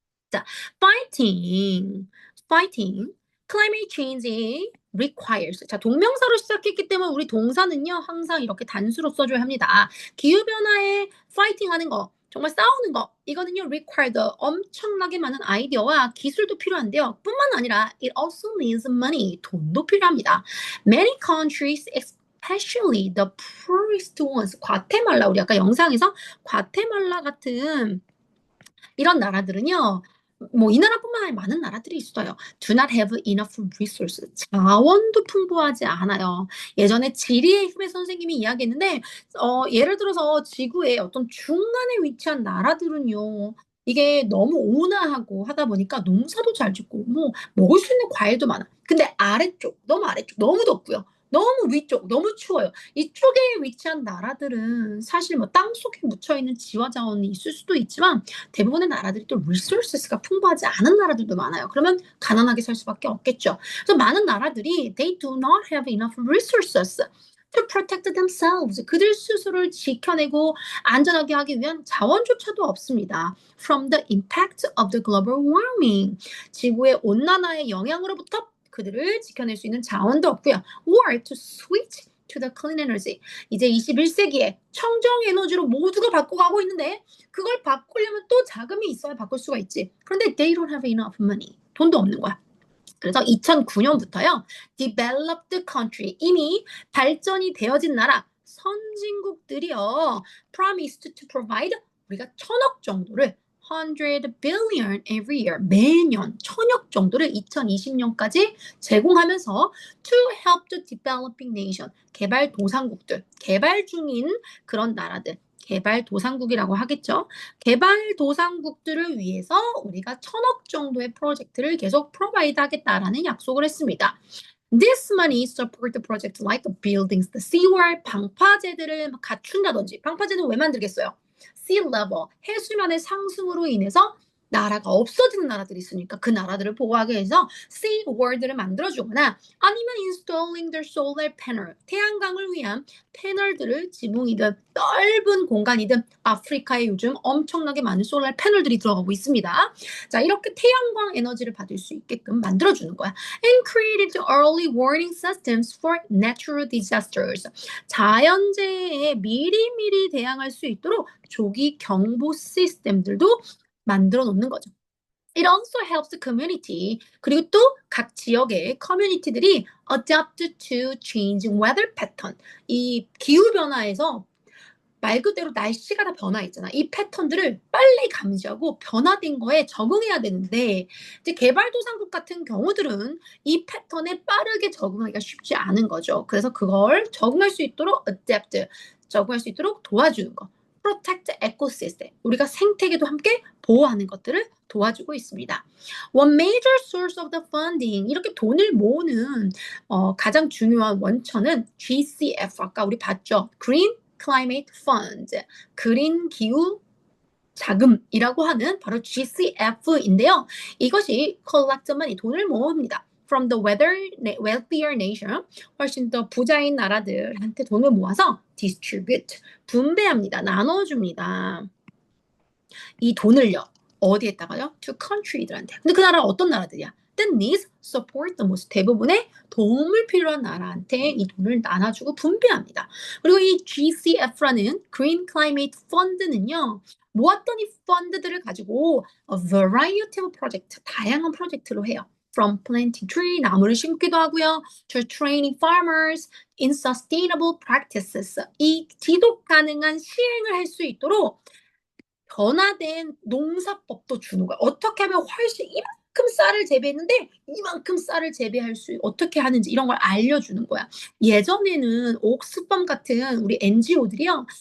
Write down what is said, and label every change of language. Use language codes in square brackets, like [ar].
[en] 자, fighting. Climate change requires. [ko] 자, 동명사로 시작했기 때문에 우리 동사는요, 항상 이렇게 단수로 써줘야 합니다. 기후변화에 fighting 하는 거, 정말 싸우는 거, 이거는요, required. 엄청나게 많은 아이디어와 기술도 필요한데요. 뿐만 아니라 [en] it also needs money. [ko] 돈도 필요합니다. [en] Many countries, especially the poorest ones, [ko] 과테말라, 우리 아까 영상에서 과테말라 같은 이런 나라들은요, 뭐 이 나라뿐만 아니라 많은 나라들이 있어요. [en] Do not have enough resources. [ko] 자원도 풍부하지 않아요. 예전에 지리의 힘의 선생님이 이야기했는데 예를 들어서 지구의 어떤 중간에 위치한 나라들은요. 이게 너무 온화하고 하다 보니까 농사도 잘 짓고 뭐 먹을 수 있는 과일도 많아. 근데 아래쪽, 너무 아래쪽, 너무 덥고요. 너무 위쪽, 너무 추워요. 이쪽에 위치한 나라들은 사실 뭐 땅속에 묻혀있는 지화 자원이 있을 수도 있지만 대부분의 나라들이 또 resources가 풍부하지 않은 나라들도 많아요. 그러면 가난하게 살 수밖에 없겠죠. 그래서 많은 나라들이 [en] they do not have enough resources to protect themselves. [ko] 그들 스스로를 지켜내고 안전하게 하기 위한 자원조차도 없습니다. [en] From the impact of the global warming. [ko] 지구의 온난화의 영향으로부터 그들을 지켜낼 수 있는 자원도 없고요. [en] Or to switch to the clean energy. [ko] 이제 21세기에 청정 에너지로 모두가 바꿔가고 있는데 그걸 바꾸려면 또 자금이 있어야 바꿀 수가 있지. 그런데 [en] they don't have enough money. [ko] 돈도 없는 거야. 그래서 2009년부터요. [en] developed country, [ko] 이미 발전이 되어진 나라, 선진국들이요. [en] promised to provide, [ko] 우리가 1000억 정도를 [en] 100 billion every year, [ko] 매년 1000억 정도를 2020년까지 제공하면서 [en] to help the developing nation, [ko] 개발도상국들, 개발 중인 그런 나라들, 개발도상국이라고 하겠죠. 개발도상국들을 위해서 우리가 1000억 정도의 프로젝트를 계속 프로바이드 하겠다라는 약속을 했습니다. [en] This money support the project like buildings, the seawall, [ko] 방파제들을 갖춘다든지, 방파제는 왜 만들겠어요? [en] Sea level, [ko] 해수면의 상승으로 인해서 나라가 없어지는 나라들이 있으니까 그 나라들을 보호하기 위해서 save world를 만들어주거나 아니면 [en] installing their solar panel, [ko] 태양광을 위한 패널들을 지붕이든 넓은 공간이든 아프리카에 요즘 엄청나게 많은 솔라 패널들이 들어가고 있습니다. 자, 이렇게 태양광 에너지를 받을 수 있게끔 만들어주는 거야. [en] And created early warning systems for natural disasters. [ko] 자연재해에 미리미리 대항할 수 있도록 조기 경보 시스템들도 만들어 놓는 거죠. [en] It also helps the community. [ko] 그리고 또 각 지역의 커뮤니티들이 [en] adapt to changing weather pattern. [ko] 이 기후 변화에서 말 그대로 날씨가 다 변화했잖아. 이 패턴들을 빨리 감지하고 변화된 거에 적응해야 되는데 이제 개발도상국 같은 경우들은 이 패턴에 빠르게 적응하기가 쉽지 않은 거죠. 그래서 그걸 적응할 수 있도록 adapt, 적응할 수 있도록 도와주는 거. [en] protect ecosystem. [ko] 우리가 생태계도 함께 보호하는 것들을 도와주고 있습니다. [en] One major source of the funding. [ko] 이렇게 돈을 모으는 가장 중요한 원천은 GCF. 아까 우리 봤죠? Green Climate Fund. 그린 기후 자금이라고 하는 바로 GCF인데요. 이것이 collect만 이 돈을 모읍니다. [en] From the wealthier nation, [ko] 훨씬 더 부자인 나라들한테 돈을 모아서 distribute, 분배합니다. 나눠줍니다. 이 돈을요. 어디에다가요? [en] To country들한테. [ko] 근데 그 나라가 어떤 나라들이야? [en] That needs support the most. [ko] 대부분의 도움을 필요한 나라한테 이 돈을 나눠주고 분배합니다. 그리고 이 GCF라는 Green Climate Fund는요. 모았던 이 펀드들을 가지고 [en] a variety of project, [ko] 다양한 프로젝트로 해요. [en] From planting tree, [ko] 나무를 심기도 하고요. [en] To training farmers in sustainable practices. [ko] 이 지속 가능한 시행을 할 수 있도록 변화된 농사법도 주는 거야. 어떻게 하면 훨씬 이만큼 쌀을 재배했는데 이만큼 쌀을 재배할 수 어떻게 하는지 이런 걸 알려주는 거야. 예전에는 옥스팜 같은 우리 NGO들이요.